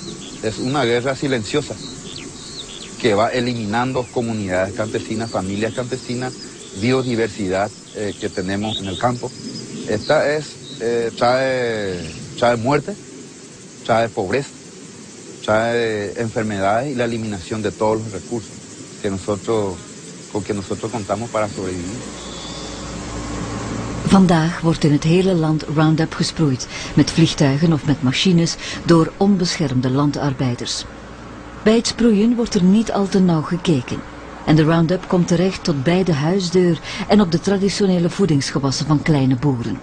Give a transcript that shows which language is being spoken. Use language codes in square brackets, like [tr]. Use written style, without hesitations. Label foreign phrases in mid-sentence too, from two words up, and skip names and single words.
[es] Es una guerra silenciosa que va eliminando comunidades campesinas, familias campesinas, biodiversidad que tenemos en el campo. Esta trae muerte, trae pobreza, trae enfermedades y la eliminación de todos los recursos con que nosotros contamos para sobrevivir. [nl] Vandaag wordt in het hele land Roundup gesproeid, met vliegtuigen of met machines, door onbeschermde landarbeiders. Bij het sproeien wordt er niet al te nauw gekeken. En de Roundup komt terecht tot bij de huisdeur en op de traditionele voedingsgewassen van kleine boeren.